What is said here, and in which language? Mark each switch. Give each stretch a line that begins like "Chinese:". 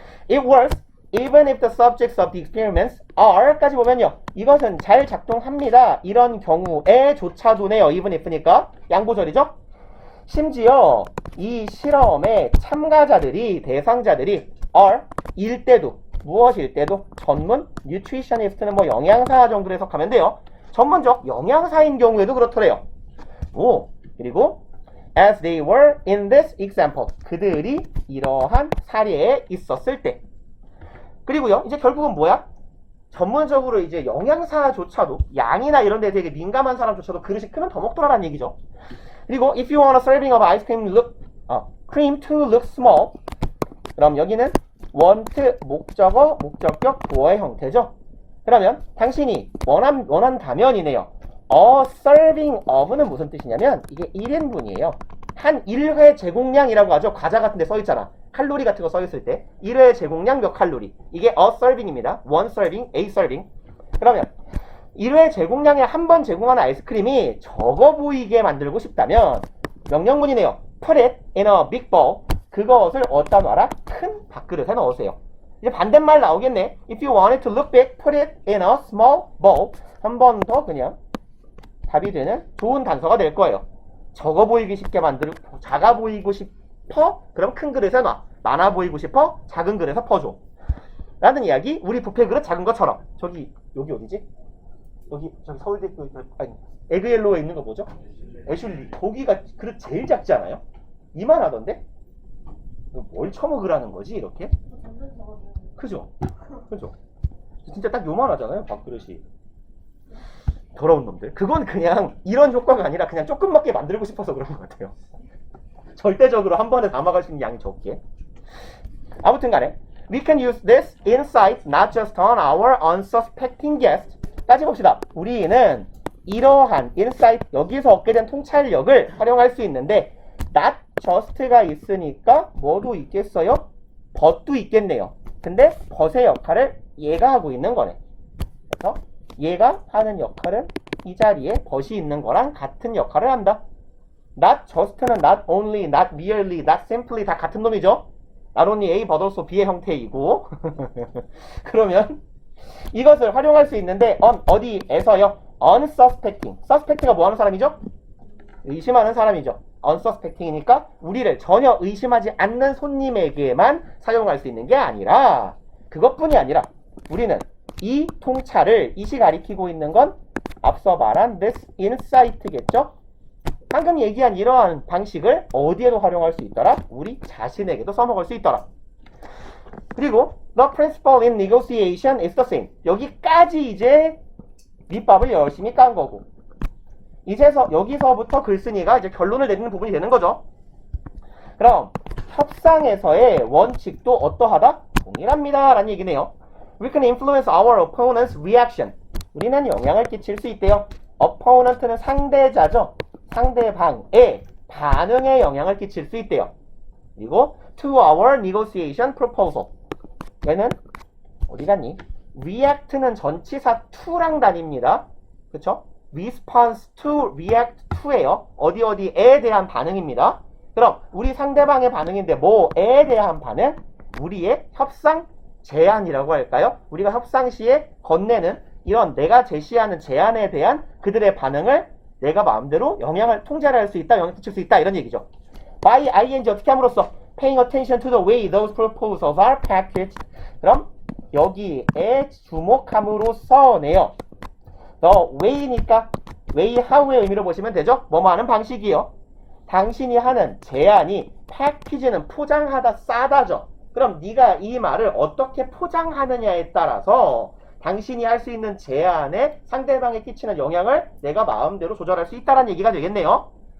English: It works even if the subjects of the experiments are
Korean: 까지 보면요. 이것은 잘 작동합니다. 이런 경우에조차도네요. even if니까 양보절이죠. 심지어 이 실험의 대상자들이 are 일 때도 무엇일 때도 전문 nutritionist는 영양사 정도로 해석하면 돼요. 전문적 영양사인 경우에도 그렇더래요. 그리고
English: as they were in this example
Korean: 그들이 이러한 사례에 있었을 때. 그리고요 이제 결국은 뭐야? 전문적으로 이제 영양사조차도 양이나 이런 데 되게 민감한 사람조차도 그릇이 크면 더 먹더라라는 얘기죠. 그리고
English: if you want a serving of ice cream to look small
Korean: 그럼 여기는 want 목적어 목적격 보어의 형태죠. 그러면 당신이 원한다면이네요. A serving of는 무슨 뜻이냐면 이게 1인분이에요. 한 1회 제공량이라고 하죠. 과자 같은 데 써있잖아. 칼로리 같은 거 써있을 때 1회 제공량 몇 칼로리. 이게 a serving입니다.
English: one serving, a serving.
Korean: 그러면 1회 제공량에 한 번 제공하는 아이스크림이 적어 보이게 만들고 싶다면 명령문이네요.
English: Put it in a big bowl.
Korean: 그것을 어디다 놔라? 큰 밥그릇에 넣으세요. 이제 반대말 나오겠네.
English: If you want it to look big, put it in a small bowl.
Korean: 한 번 더 그냥 답이 되는 좋은 단서가 될 거예요. 적어 보이기 쉽게 만들고 작아 보이고 싶어? 그럼 큰 그릇에 놔. 많아 보이고 싶어? 작은 그릇에 퍼줘. 라는 이야기. 우리 뷔페 그릇 작은 것처럼. 여기 어디지? 저기 서울대 에그옐로에 있는 거 뭐죠? 애슐리. 거기가 그릇 제일 작지 않아요? 이만하던데? 뭘 처먹으라는 거지 이렇게? 그죠? 진짜 딱 요만하잖아요 밥그릇이. 더러운 놈들. 그건 그냥 이런 효과가 아니라 그냥 조금밖에 만들고 싶어서 그런 것 같아요. 절대적으로 한 번에 담아갈 수 있는 양이 적게. 아무튼 간에
English: we can use this insight not just on our unsuspecting guests.
Korean: 따지 봅시다. 우리는 이러한 insight, 여기서 얻게 된 통찰력을 활용할 수 있는데 not just가 있으니까 뭐도 있겠어요? but도 있겠네요. 근데 but의 역할을 얘가 하고 있는 거네. 그래서 얘가 하는 역할은 이 자리에 벗이 있는 거랑 같은 역할을 한다.
English: Not just는 not only, not merely, not simply
Korean: 다 같은 놈이죠.
English: Not only A but also B
Korean: 의 형태이고 그러면 이것을 활용할 수 있는데 어디에서요?
English: unsuspecting.
Korean: suspect가 뭐 하는 사람이죠? 의심하는 사람이죠. unsuspecting이니까 우리를 전혀 의심하지 않는 손님에게만 사용할 수 있는 게 아니라 그것뿐이 아니라 우리는 이 통찰을 이시 가리키고 있는 건 앞서 말한 this insight겠죠? 방금 얘기한 이러한 방식을 어디에도 활용할 수 있더라? 우리 자신에게도 써먹을 수 있더라. 그리고
English: the principle in negotiation is the same.
Korean: 여기까지 이제 밑밥을 열심히 깐 거고 이제서 여기서부터 글쓴이가 이제 결론을 내리는 부분이 되는 거죠. 그럼 협상에서의 원칙도 어떠하다? 동일합니다 라는 얘기네요.
English: We can influence our opponent's reaction.
Korean: 우리는 영향을 끼칠 수 있대요. opponent는 상대자죠. 상대방의 반응에 영향을 끼칠 수 있대요. 그리고
English: to our negotiation proposal.
Korean: 얘는 어디 갔니? react는 전치사 to랑 다닙니다. 그쵸?
English: response to, react to예요.
Korean: 어디에 대한 반응입니다. 그럼 우리 상대방의 반응인데 뭐에 대한 반응? 우리의 협상 제안이라고 할까요? 우리가 협상 시에 건네는 이런 내가 제시하는 제안에 대한 그들의 반응을 내가 마음대로 영향을 통제를 할 수 있다, 영향을 끼칠 수 있다 이런 얘기죠.
English: by ing
Korean: 어떻게 함으로써
English: paying attention to the way those proposals are packaged.
Korean: 그럼 여기에 주목함으로써네요. the way니까 way how의 의미로 보시면 되죠. 뭐뭐 하는 방식이요. 당신이 하는 제안이 package는 포장하다, 싸다죠. 그럼 네가 이 말을 어떻게 포장하느냐에 따라서 당신이 할 수 있는 제안에 상대방에 끼치는 영향을 내가 마음대로 조절할 수 있다는 얘기가 되겠네요.